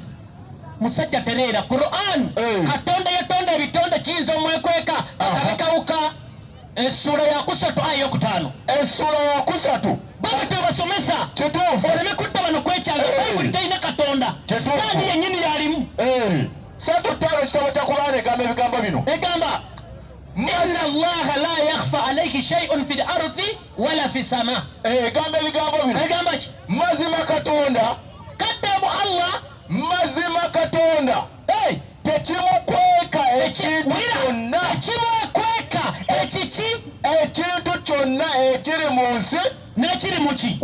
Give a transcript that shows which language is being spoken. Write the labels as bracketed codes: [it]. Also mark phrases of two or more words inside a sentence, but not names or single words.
[lg] musajja tereera Quran Katonda yatonda ebitonde kiyinza omwekweka akabikawuka essula ya 3 aya 5 essula ya 3 baba tebasomesa kituufu oleme kutta bano kwekyanga bayibuli terina Katonda sitaani yennyini yalimu 3:5 ekitabo kya Quran egamba ebigambo bino [ar] egamba إن الله لا يخفى عليه شيء في الأرض ولا في السماء [lg] egamba ebigambo bino egamba ki mazima Katonda kaddamu Allah mazima Katonda tekimukweka ekintu kyonna ekintu kyonna ekiri mu nsi n'ekiri mu ki